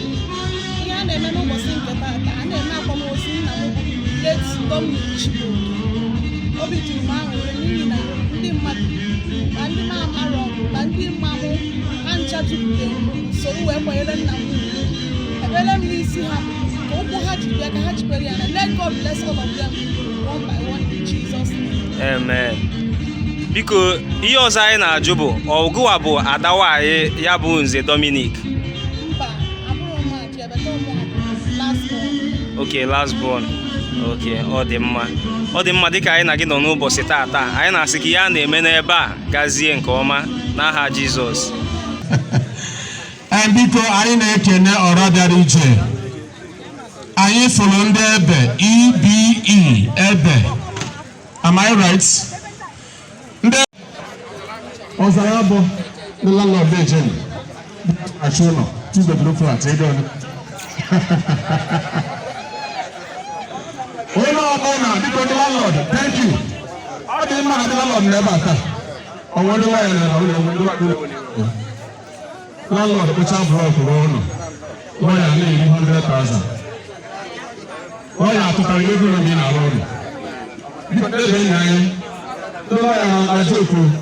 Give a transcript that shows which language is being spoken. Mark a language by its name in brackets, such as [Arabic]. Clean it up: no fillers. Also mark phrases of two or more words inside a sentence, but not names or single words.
[Igbo] Ihe a na-eme n'ụbọchị nke tata, a na-eme akwamozu nna m bụ Nze Dominic Chijioke. Obi juru m aṅụrị n'ihi na ndị mmadụ ma ndị na-amarọ ma ndị mmanwụ ha ncha jupụtara soro wee kwanyere nna m ugwu. Ekpere m n'isi ha ka ụkwụ ha ji bịa ka ha jikwere ya na [English] let God bless all of them one by one in Jesus' name. [Igbo] Amen. Biko ihe ọzọ anyị na-ajụ bụ ọgụwa bụ ada nwanyị ya bụ Nze Dominic. Mba, abụrụ m aji ebeta ụmụ [English] last born. Okay, last born. [Igbo] Okay, ọ dị mma. Ọ dị mma dịka anyị na gị nọ n'ụbọchị tata, anyị na-asị ka ihe a na-eme n'ebe a gazie nke ọma n'aha Jizọs. Biko anyị na-ekene ọra bịara iche. Anyị fụrụ ndị ebe EBE ebe. [English] Am I right? [Igbo] Ndị ọzara bụ ndị landlord ejeni. Achị ụlọ, [English] two-bedroom flat, [Igbo] ego ole? Onye ọbụla biko ndị landlord, [English] thank you. [Igbo] Ọ dị mma na ndị landlord n'ebe a taa. Ọ nwere ndị nwanyị na ụlọ landlord kpụcha blọk ruo ụlọ. Nwanyị a na-eri 100,000. Nwanyị atụtara ego na bi n'ala ụlọ. Biko ebe nna anyị, ndị nwanyị na-ajụ okwu.